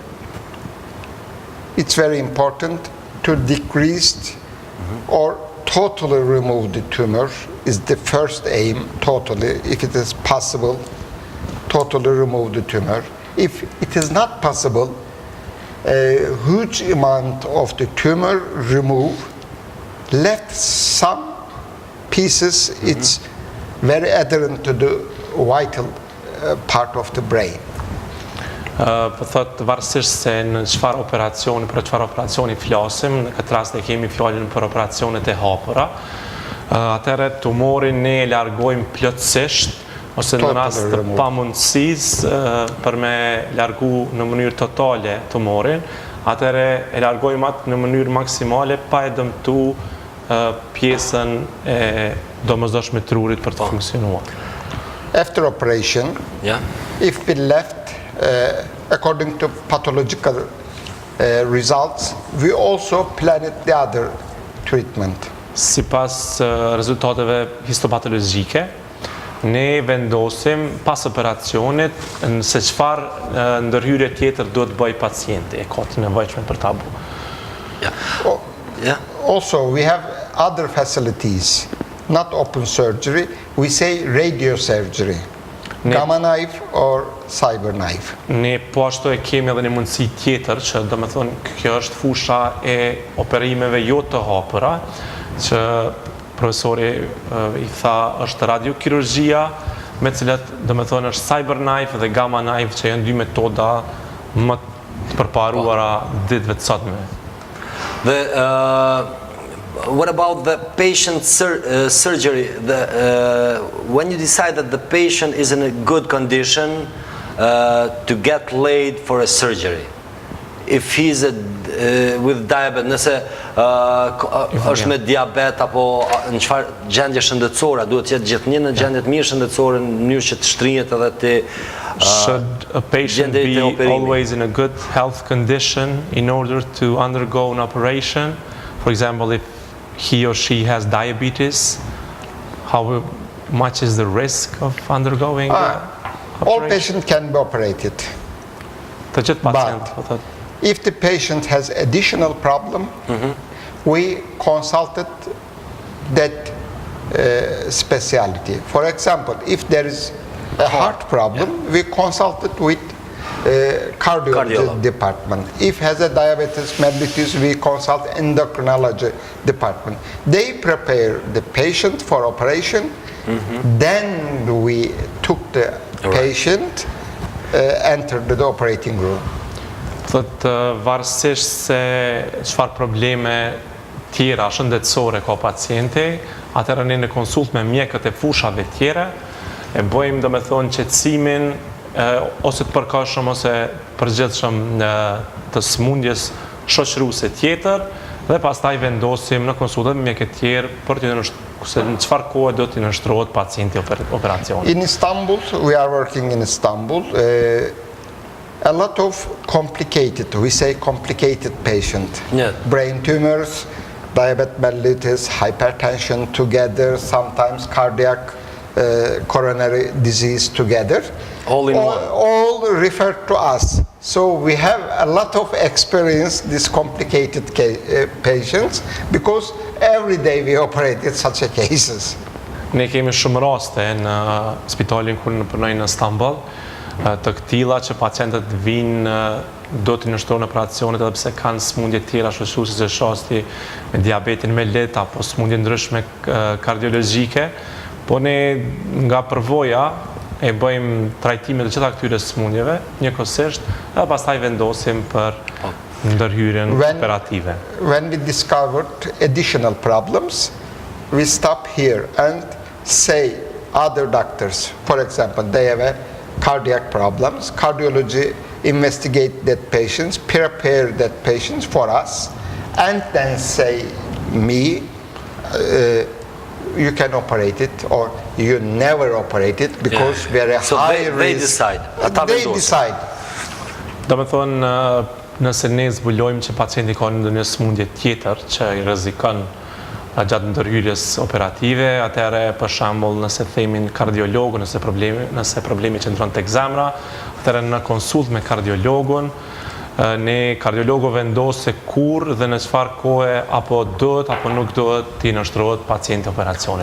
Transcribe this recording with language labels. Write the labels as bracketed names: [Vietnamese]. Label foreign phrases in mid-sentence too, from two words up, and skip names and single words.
[English] It's very important to decrease or totally remove the tumor is the first aim, totally, if it is possible, totally remove the tumor. If it is not possible, a huge amount of the tumor remove, left some pieces, it's very adherent to the vital part of the brain. [Albanian] Po thot varësisht se në çfarë operacioni, për çfarë operacioni flasim, në këtë rast e kemi fjalën për operacionet e hapura. Atëherë tumorin ne e largojmë plotësisht ose në rast të pamundësisë për me largu në mënyrë totale tumorin, atëherë e largojmë atë në mënyrë maksimale pa e dëmtu pjesën e domosdoshme të trurit për të funksionuar. [English] After operation, Yeah. if we left according to pathological results, we also planned the other treatment. [Albanian] Sipas rezultateve histopatologjike, ne vendosim pas operacionit se çfarë ndërhyrje tjetër duhet bëj pacienti, e ka të nevojshme për ta bërë. [English] Yeah. Yeah. Also, we have other facilities, not open surgery, we say radiosurgery, gamma knife or cyber knife. [Albanian] Ne po ashtu e kemi edhe një mundësi tjetër që do të thonë kjo është fusha e operimeve jo të hapura, që profesori i tha është radiokirurgjia, me cilat do të thonë është [English] cyber knife [Albanian] dhe [English] gamma knife [Albanian] që janë dy metoda më të përparuara ditëve të sotme. [English] What about the patient surgery? When you decide that the patient is in a good condition to get laid for a surgery, if he's with diabetes, [Albanian] nëse është me diabet apo në çfarë gjendje shëndetësore, duhet të jetë gjithnjë në gjendje të mirë shëndetësore në mënyrë që të shtrihet edhe të [English] Should a patient [Albanian] gjendje të [English] be [Albanian] operimit. [English] always in a good health condition in order to undergo an operation? For example, if he or she has diabetes, how much is the risk of undergoing the All operation? patients can be operated. [Albanian] Të gjithë pacient, po thotë. [English] If the patient has additional problem, we consulted that specialty. For example, if there is a heart problem, we consulted with cardiology Cardiolog. department. If has a diabetes mellitus, we consult endocrinology department. They prepare the patient for operation. Then we took the patient, entered the operating room. [Albanian] Thotë varësisht se çfarë probleme tjera shëndetësore ka pacienti, atëherë ne në konsult me mjekët e fushave tjera e bëjmë domethënë qetësimin ose të përkohshëm ose përgjithshëm të smundjes shoqëruese tjetër dhe pastaj vendosim në konsultat me mjekët tjerë për të se në çfarë kohe do të nështrohet pacienti operacionit. [English] In Istanbul, we are working in Istanbul. A lot of complicated, we say complicated patient. Yeah. Brain tumors, diabetes mellitus, hypertension together, sometimes cardiac coronary disease together. All in one. All referred to us. So we have a lot of experience, these complicated patients, because every day we operated such a cases. [Albanian] Ne kemi shumë raste në spitalin ku në punoj në Stamboll, të këtilla që pacientët vinë do të nështrojnë operacionet edhe pse kanë smundje tjera shoqëruese si shasti me diabetin mellit apo smundje ndryshme kardiologjike, po ne nga përvoja e bëjmë trajtime të gjitha këtyre smundjeve njëkohësisht dhe pastaj vendosim për ndërhyrjen operative. [English] When we discovered additional problems, we stop here and say other doctors, for example, they have cardiac problems, cardiology investigate that patients, prepare that patients for us, and then say me, you can operate it or you never operate it because we are a So high they risk. decide. They decide. [Albanian] Do me thonë, nëse ne zbulojmë që pacienti ka ndonjë smundje tjetër që i rrezikon gjatë ndërhyrjes operative, atëherë për shembull nëse themin kardiologu, nëse problemi qëndron tek zemra, atëherë në konsult me kardiologun, ne kardiologu vendos se kur dhe në çfarë kohe apo duhet apo nuk duhet t'i nështrohet pacienti operacionit.